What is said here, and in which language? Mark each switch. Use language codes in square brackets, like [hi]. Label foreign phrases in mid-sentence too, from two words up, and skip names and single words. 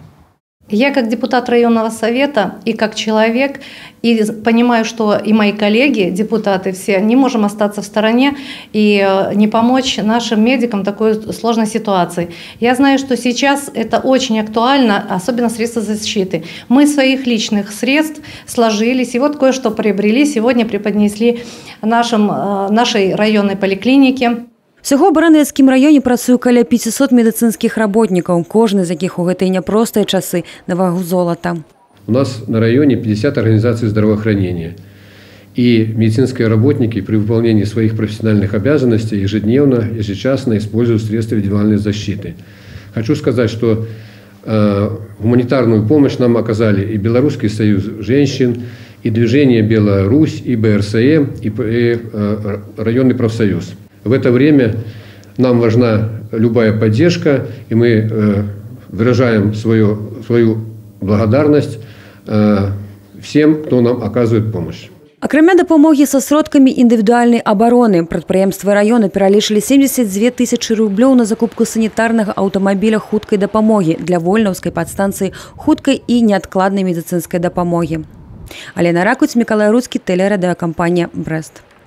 [ru] Я как депутат районного совета и как человек, и понимаю, что и мои коллеги, депутаты все, не можем остаться в стороне и не помочь нашим медикам в такой сложной ситуации. Я знаю, что сейчас это очень актуально, особенно средства защиты. Мы своих личных средств сложились, и вот кое-что приобрели, сегодня преподнесли нашей районной поликлинике. [be] Всього ў Баранавіцкім раёне працуе каля 500 медыцынскіх работнікаў, кожны з якіх у гэтыя няпростыя часы на вагу золата. [ru] У нас на районе 50 организаций здравоохранения. И медицинские работники при выполнении своих профессиональных обязанностей ежедневно, ежечасно используют средства индивидуальной защиты. Хочу сказать, что гуманитарную помощь нам оказали и Белорусский союз женщин, и движение «Беларусь», и БРСМ, и районный профсоюз. В это время нам важна любая поддержка, и мы выражаем свою благодарность всем, кто нам оказывает помощь. [be] Акрамя дапамогі са сродкамі індывідуальнай абароны, прадпрыемствы раёна пералічылі 72 тысячы рублёў на закупку санітарнага аўтамабіля хуткай дапамогі для вольнаўскай падстанцыі хуткай і неадкладнай медыцынскай дапамогі. Алена Ракуць, Мікалай Руцкі, тэлерадыёкампанія «Брэст».